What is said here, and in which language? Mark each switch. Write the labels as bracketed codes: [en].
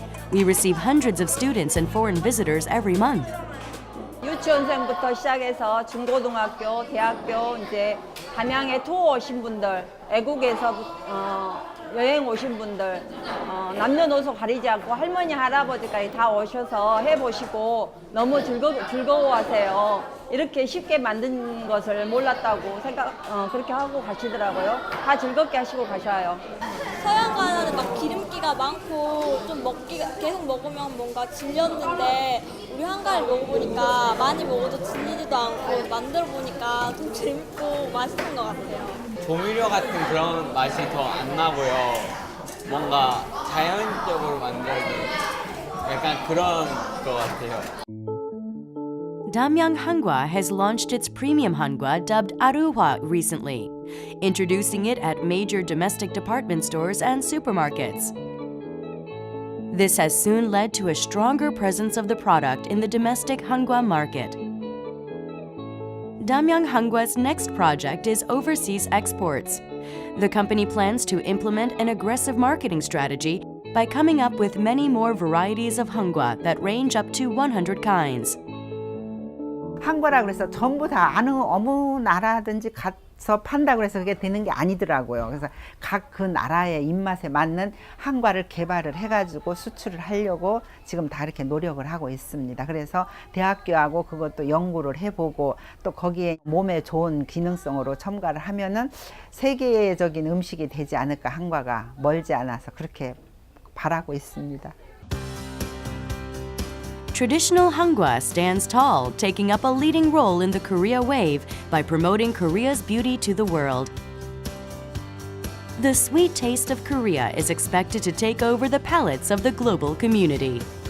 [en] We receive hundreds of students and foreign visitors every month. [ko] 유치원생부터 시작해서 중고등학교, 대학교, 이제 담양에 투어 오신 분들, 외국에서 여행 오신 분들, 남녀노소 가리지 않고 할머니, 할아버지까지 다 오셔서 해보시고 너무 즐거워하세요. 이렇게 쉽게 만든 것을 몰랐다고 그렇게 하고 가시더라고요. 다 즐겁게 하시고 가셔요. 서양 과자는 막 기름기가 많고 좀 계속 먹으면 뭔가 질렸는데 우리 한가를 먹어보니까 많이 먹어도 질리지도 않고 만들어 보니까 좀 재밌고 맛있는 것 같아요. 조미료 같은 그런 맛이 더 안 나고요. 뭔가 자연적으로 만들어진 약간 그런 것 같아요. [en] Damyang Hangwa has launched its premium hangwa dubbed Aruhwa recently, introducing it at major domestic department stores and supermarkets. This has soon led to a stronger presence of the product in the domestic hangwa market. Damyang Hangwa's next project is overseas exports. The company plans to implement an aggressive marketing strategy by coming up with many more varieties of hangwa that range up to 100 kinds. [ko] 한과라 그래서 전부 다 어느 나라든지 가서 판다고 해서 그게 되는 게 아니더라고요. 그래서 각 그 나라의 입맛에 맞는 한과를 개발을 해가지고 수출을 하려고 지금 다 이렇게 노력을 하고 있습니다. 그래서 대학교하고 그것도 연구를 해보고 또 거기에 몸에 좋은 기능성으로 첨가를 하면은 세계적인 음식이 되지 않을까, 한과가 멀지 않아서 그렇게 바라고 있습니다. [en] Traditional hangwa stands tall, taking up a leading role in the Korea wave by promoting Korea's beauty to the world. The sweet taste of Korea is expected to take over the palates of the global community.